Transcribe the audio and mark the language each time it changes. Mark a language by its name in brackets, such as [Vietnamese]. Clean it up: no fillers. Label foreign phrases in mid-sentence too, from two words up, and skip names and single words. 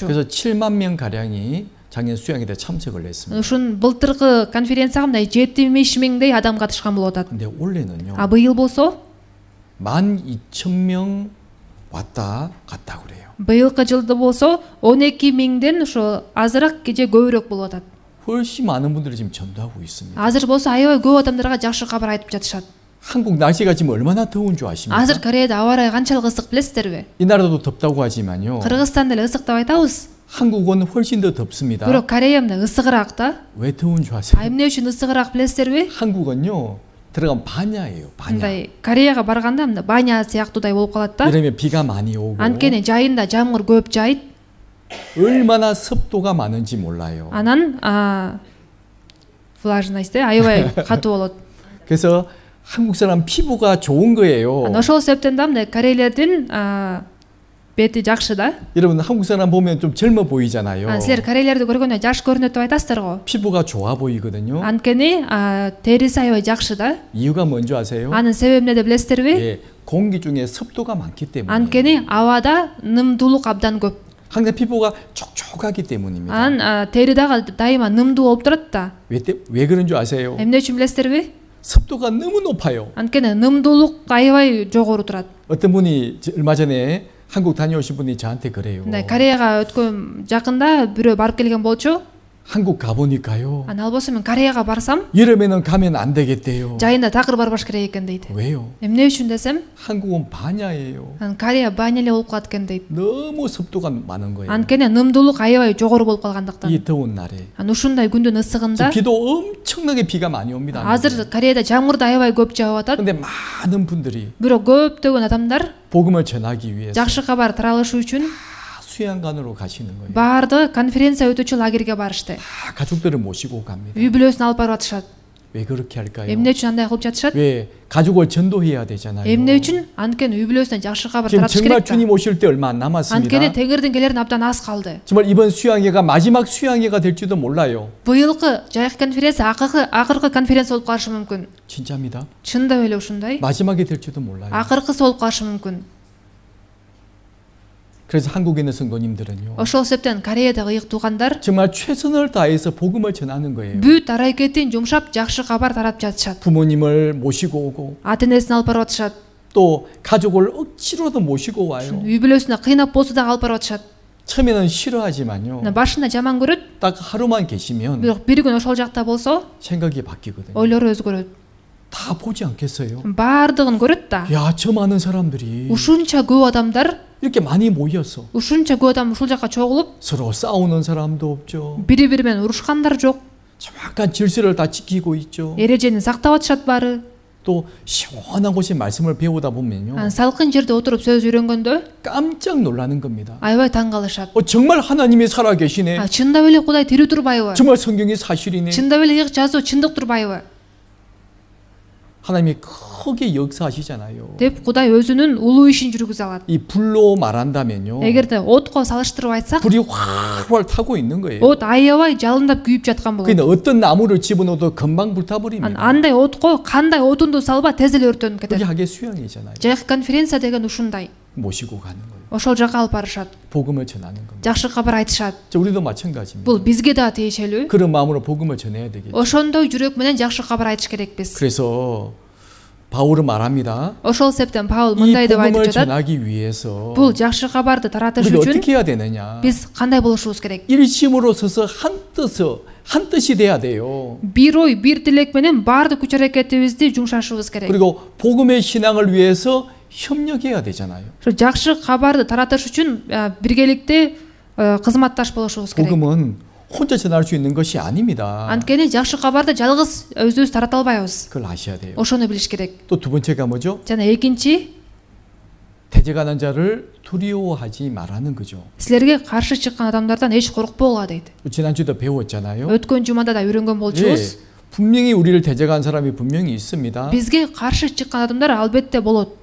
[Korean] 그래서 7만 명 가량이 작년 수양회 때 참석을 했습니다. [Kyrgyz] Ушун былтыркы конференцияга мындай 70-миңдей адам катышкан болуп атат. [Korean] 근데 올해는요. [Kyrgyz] Быйыл болсо [Korean] 12,000명 왔다 갔다 그래요. [Kyrgyz] быйылкы жылда болсо 12,000ден ошо азыраак же көбүрөөк болуп атат. [Korean] 훨씬 많은 분들이 지금 전도하고 있습니다. [Kyrgyz] Азыр болсо аябай көп адамдарга жакшы кабар айтып жатышат. [Korean] 한국 날씨가 지금 얼마나 더운 줄 아십니까? [Kyrgyz] Азыр Кореяда аба ырайы канчалык ысык билесиздерби? [Korean] 이 나라도 덥다고 하지만요. [Kyrgyz] Кыргызстан деле ысык деп айтабыз. [Korean] 한국은 훨씬 더 덥습니다. [Kyrgyz] Бирок Корея мына ысыгыраак да. [Korean] 왜 더운 줄 아세요? [Kyrgyz] Эмне үчүн ысыгыраак билесиздерби? [Korean] 한국은요. 들어가면 반야예요. 반야. [Kyrgyz] Мындай Кореяга барганда мына баня сыяктуудай болуп калат да. [Korean] 이러면 비가 많이 오고 [Kyrgyz] Анткени жайында жамгыр көп жайыт. [Korean] 얼마나 섭도가 많은지 몰라요. [Kyrgyz] Анан влажность аябай катуу болот. [Korean] 그래서 한국 사람 피부가 좋은 거예요. [Kyrgyz] Ошол себептен да мына корейлердин бети жакшы да. [Korean] 여러분 한국 사람 보면 좀 젊어 보이잖아요. [Kyrgyz] Силер корейлерди көргөндө жаш көрүнөт деп айтасыздар го. [Korean] 피부가 좋아 보이거든요. [Kyrgyz] Анткени териси аябай жакшы да. [Korean] 이유가 뭔지 아세요? [Kyrgyz] Анын себеби эмнеде билесиздерби? [Korean] 예, 공기 중에 섭도가 많기 때문에. [Kyrgyz] Анткени абада нымдуулук абдан көп. [Korean] 항상 피부가 촉촉하기 때문입니다. [Kyrgyz] Анан тери дагы дайыма нымдуу болуп турат да. [Korean] 왜 그런 줄 아세요? [Kyrgyz] Эмне үчүн билесиздерби? [Korean] 섭도가 너무 높아요. [Kyrgyz] Анткени нымдуулук аябай жогору турат. [Korean] 어떤 분이 얼마 전에 한국 다녀오신 분이 저한테 그래요. [Kyrgyz] Кореяга өткөн жакында бирөө барып келген болчу. [Korean] 한국 가보니까요. [Kyrgyz] Ал болсо мен Кореяга барсам, [Korean] 여름에는 가면 안 되겠대요. [Kyrgyz] жайында такыр барбаш керек экен дейт. [Korean] 왜요? [Kyrgyz] Эмне үчүн десем, [Korean] 한국은 반야예요. [Kyrgyz] Корея баня эле болуп калат экен дейт. [Korean] 너무 섭도가 많은 거예요. [Kyrgyz] Анткени нымдуулук аябай жогору болуп калгандыктан. [Korean] 이 더운 날에. [Kyrgyz] Ушундай күндүн ысыгында [Korean] 비도 엄청나게 비가 많이 옵니다. [Kyrgyz] азыр Кореяда жамгыр да аябай көп жаап атат. [Korean] 근데 많은 분들이 [Kyrgyz] Бирок көптөгөн адамдар [Korean] 복음을 전하기 위해서 [Kyrgyz] жакшы кабар таралышы үчүн [Korean] 수양관으로 가시는 거예요. [Kyrgyz] баардыгы конференция өтүүчү лагерге барышты. [Korean] 다 가족들을 모시고 갑니다. [Kyrgyz] Үй бүлөсүн алып барып атышат. [Korean] 왜 그렇게 할까요? [Kyrgyz] Эмне үчүн андай кылып жатышат? [Korean] 왜 가족을 전도해야 되잖아요. [Kyrgyz] Эмне үчүн? Анткени үй бүлөсүнө жакшы кабар [Korean] 지금 [Kyrgyz] таратыш [Korean] 정말 [Kyrgyz] керек да. [Korean] 주님 오실 때 얼마 안 남았습니다. [Kyrgyz] Анткени Теңирдин келерин абдан аз калды. [Korean] 정말 이번 수양회가 마지막 수양회가 될지도 몰라요. [Kyrgyz] Быйылкы жайык конференция акыркы конференция болуп калышы мүмкүн. [Korean] 진짜입니다. [Kyrgyz] Чындап эле ушундай. [Korean] 마지막이 될지도 몰라요. [Kyrgyz] Акыркысы болуп калышы мүмкүн. [Korean] 그래서 한국에 있는 성도님들은요. [Kyrgyz] Ошол себептен Кореядагы ыйык туугандар [Korean] 정말 최선을 다해서 복음을 전하는 거예요. [Kyrgyz] бүт аракетин жумшап жакшы кабар тарап жатышат. [Korean] 부모님을 모시고 오고 [Kyrgyz] Ата энесин алып барып атышат. [Korean] 또 가족을 억지로도 모시고 와요. [Kyrgyz] Үй бүлөсүнө кыйнап болсо да алып барып атышат. [Korean] 처음에는 싫어하지만요. [Kyrgyz] Башында жаман көрөт, [Korean] 딱 하루만 계시면 [Kyrgyz] бирок бир күн ошол жакта болсо [Korean] 생각이 바뀌거든요. [Kyrgyz] ойлору өзгөрөт. [Korean] 다 보지 않겠어요? [Kyrgyz] Баардыгын көрөт да. [Korean] 야, 저 많은 사람들이 [Kyrgyz] Ушунча көп адамдар, [Korean] 이렇게 많이 모여서 [Kyrgyz] ушунча көп адам ушул жакка чогулуп, [Korean] 서로 싸우는 사람도 없죠. [Kyrgyz] бири-бири менен урушкандар жок. [Korean] 정확한 질서를 다 지키고 있죠. [Kyrgyz] Эрежени сактап атышат баары. [Korean] 또 시원한 곳에 말씀을 배우다 보면요. [Kyrgyz] Салкын жерде отуруп сөз үйрөнгөндө [Korean] 깜짝 놀라는 겁니다. [Kyrgyz] аябай таң калышат. [Korean] 정말 하나님이 살아 계시네. [Kyrgyz] Чындап эле Кудай тирүү турбайбы? [Korean] 정말 성경이 사실이네. [Kyrgyz] Чындап эле ыйык жазуу чындык турбайбы? [Korean] 하나님이 크게 역사하시잖아요. [Kyrgyz] деп Кудай өзүнүн улуу ишин жүргүзө алат. [Korean] 이 불로 말한다면요. [Kyrgyz] Эгерде отко салыштырып айтсак, [Korean] 불이 활활 타고 있는 거예요. [Kyrgyz] от аябай жалындап күйүп жаткан болот. [Korean] 그러니까 어떤 나무를 집어넣어도 금방 불타버립니다. [Kyrgyz] Андай отко кандай отунду салба тез эле өртөнүп [Korean] 그게 [Kyrgyz] кетет. [Korean] 하게 수양이잖아요. [Kyrgyz] Жайык конференция деген ушундай. [Korean] 모시고 가는 거예요. [Kyrgyz] Ошол жака алып барышат. [Korean] 복음을 전하는 겁니다. [Kyrgyz] Жакшы кабар айтышат. [Korean] 우리도 마찬가지입니다. [Kyrgyz] Бул бизге да тиешелүү. [Korean] 그런 마음으로 복음을 전해야 되겠죠. [Kyrgyz] Ошондой жүрөк менен жакшы кабар айтыш керекпиз. [Korean] 그래서 바울은 말합니다. [Kyrgyz] Ошол себептен Паул [Korean] 이 [Kyrgyz] мындай деп айтып [Korean] 복음을 [Kyrgyz] жатат. [Korean] 전하기 위해서 [Kyrgyz] Бул жакшы кабарды таратыш [Korean] 우리가 [Kyrgyz] үчүн [Korean] 어떻게 해야 되느냐? [Kyrgyz] биз кандай болушубуз керек? [Korean] 일심으로 서서 한 뜻이 돼야 돼요. [Kyrgyz] Бир ой, бир тилек менен баардык күч аракетибизди жумшашыбыз керек. [Korean] 그리고 복음의 신앙을 위해서 협력해야 되잖아요. [Kyrgyz] Ошо жакшы кабарды таратыш үчүн биргеликте кызматташ болушубуз керек. [Korean] 복음은 혼자 전할 수 있는 것이 아닙니다. [Kyrgyz] Анткени жакшы кабарды жалгыз өзүбүз тарата албайбыз. [Korean] 그걸 아셔야 돼요. [Kyrgyz] Ошону билиш керек. [Korean] 또 두 번째가 뭐죠? [Kyrgyz] жана экинчи, [Korean] 대적하는 자를 두려워하지 말라는 거죠. [Kyrgyz] силерге каршы чыккан адамдардан эч коркпогула дейт. [Korean] 지난주도 배웠잖아요. [Kyrgyz] Өткөн жумада да үйрөнгөн болчубуз. [Korean] 분명히 우리를 대적한 사람이 분명히 있습니다. [Kyrgyz] Бизге каршы чыккан адамдар албетте болот.